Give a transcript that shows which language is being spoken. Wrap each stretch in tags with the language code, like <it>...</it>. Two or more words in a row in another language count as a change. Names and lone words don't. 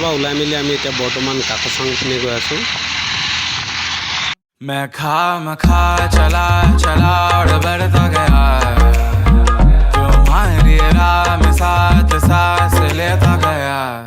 <as>পৰা ওলাই মেলি আমি এতিয়া বৰ্তমান কাকচাং পিনে গৈ আছোঁ</as> <hi>मैं खा चला और बढ़ता गया तुम्हारी राह में साथ सांस लेता गया</hi>